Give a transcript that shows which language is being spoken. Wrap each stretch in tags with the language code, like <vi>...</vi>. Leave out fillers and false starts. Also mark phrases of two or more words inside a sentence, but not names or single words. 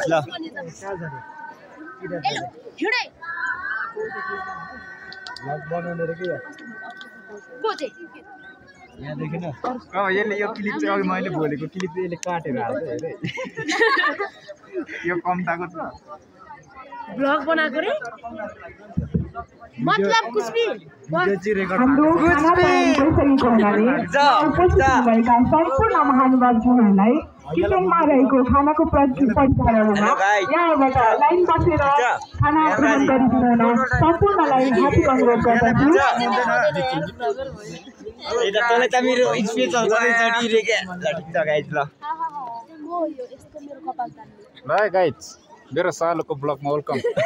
<ne>ल यहाँदेखि न यसले यो क्लिप चाहिँ अघि मैले बोलेको क्लिप चाहिँ यसले काटेर हाल्छ हेरे। यो कम्ताको छ ब्लग बनाएको रे मतलब</ne> <hi>कुछ भी</hi> <ne>सम्पूर्ण महानुभावहरूलाई किचनमा रहेको खानाको परिचालनमा यहाँबाट लाइन बसेर खाना ग्रहण गरिदिनुहुन सम्पूर्णलाई हार्दिक अनुरोध गर्दछु। ल गाइज मेरो सालोको ब्लगमा वेलकम।</ne>